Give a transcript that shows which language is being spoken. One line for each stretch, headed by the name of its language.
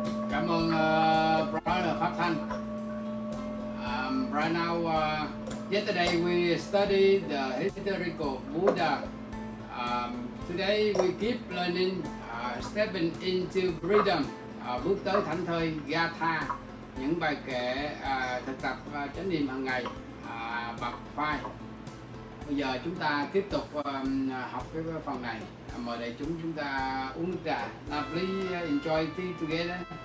Vietnamese: Cảm ơn Brother Pháp Thanh.
English: Right now, yesterday we studied the historical Buddha. Today we keep learning, stepping into freedom,
Vietnamese: bước tới thảnh thơi Gatha, những bài kệ thực tập chánh niệm hàng ngày. bậc phai. Bây giờ chúng ta tiếp tục học cái phần này. Mời đại chúng ta uống nước trà.
English: Now please enjoy tea together.